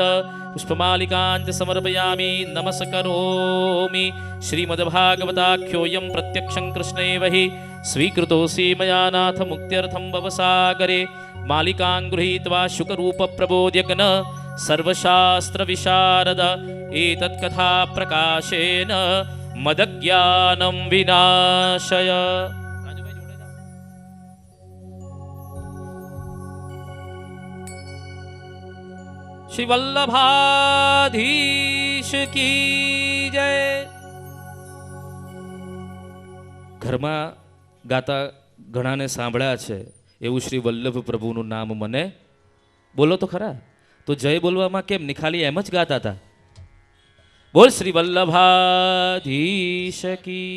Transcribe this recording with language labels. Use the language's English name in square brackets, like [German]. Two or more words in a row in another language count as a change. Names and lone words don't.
[Sanskrit] पुष्पमालिकां च समर्पयामि नमस्करोमि श्रीमद्भागवताख्योऽयं प्रत्यक्षं कृष्णैव हि स्वीकृतोऽसि मया नाथ मुक्त्यर्थं भवसागरे मालिकां गृहीत्वा शुकरूपप्रबोध्यग्न सर्वशास्त्रविशारद एतत्कथा प्रकाशेन मदज्ञानं विनाशय। [Hindi] श्री वल्लभाधीश की जय। [Gujarati] ઘરમાં ગાતા ઘણાને સાંભળ્યા છે એવું શ્રી વલ્લભ પ્રભુનું નામ મને બોલો તો ખરા. તો જય બોલવામાં કેમ નહીં, ખાલી એમ જ ગાતા હતા. બોલ શ્રી વલ્લભાધીશ કી.